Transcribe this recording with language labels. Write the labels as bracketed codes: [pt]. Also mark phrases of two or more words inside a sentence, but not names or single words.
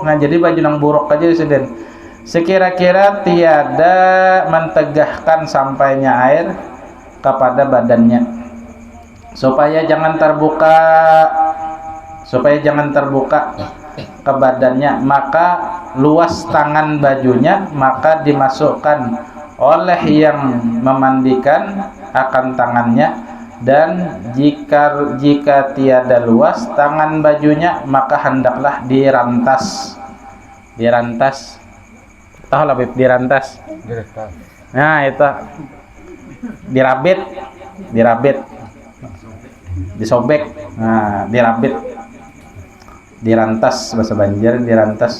[ms] Nah jadi baju yang buruk aja sidin sekira-kira tiada mentegahkan sampainya air kepada badannya supaya jangan terbuka ke badannya, maka luas tangan bajunya maka dimasukkan oleh yang memandikan akan tangannya. Dan jika tiada luas tangan bajunya maka hendaklah dirantas. [bjn] Tahu lah Bib, dirantas. Nah itu dirabit, disobek. Nah dirabit, dirantas bahasa Banjar, dirantas.